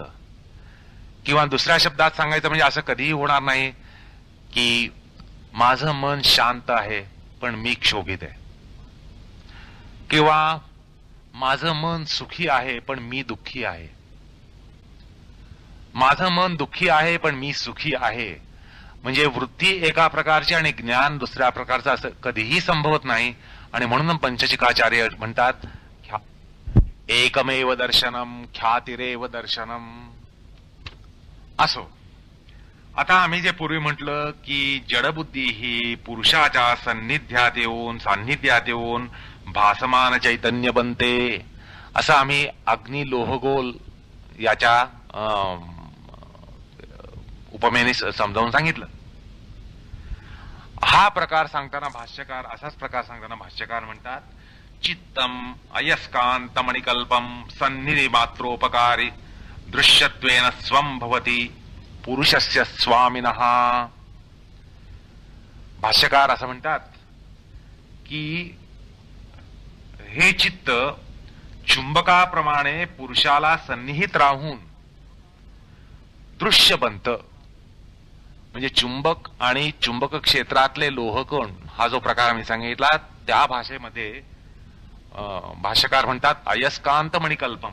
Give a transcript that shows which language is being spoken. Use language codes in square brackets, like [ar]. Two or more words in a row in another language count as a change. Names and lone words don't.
[mr] किंवा दुसऱ्या शब्दात सांगायचं म्हणजे असं कधीही होणार नाही की माझं मन शांत आहे पण मी क्षोभित आहे, किंवा माझं मन सुखी आहे पण मी दुःखी आहे, माझं मन दुःखी आहे पण मी सुखी आहे. म्हणजे वृत्ती एका प्रकारची आणि ज्ञान दुसऱ्या प्रकारचं असं कधीही संभवत नाही. आणि म्हणून पंचशिखाचार्य म्हणतात [sa] एकमेव दर्शनम ख्यातिरेव दर्शनम. [mr] असो, आता आम्ही जे पूर्वी म्हटलं की जडबुद्धी ही पुरुषाच्या सान्निध्यात येऊन भासमान चैतन्य बनते, असं आम्ही अग्नी लोहगोल याच्या उपमेने समजावून सांगितलं. हा प्रकार सांगताना भाष्यकार, असाच प्रकार सांगताना भाष्यकार म्हणतात [sa] चित्तम अयस्कांतमणिकल्पम सन्निधि मात्रोपकारी दृश्यत्वेन स्वं भवति पुरुषस्य स्वामिनः. [mr] भाष्यकार असं म्हणतात की हे चित्त चुंबकाप्रमाणे पुरुषाला सन्निहित राहून दृश्य बनतं. म्हणजे चुंबक आणि चुंबक क्षेत्रातले लोहकण हा जो प्रकार आम्ही सांगितला त्या भाषेमध्ये भाष्यकार म्हणतात [sa] अयस्कांत मणिकल्पम.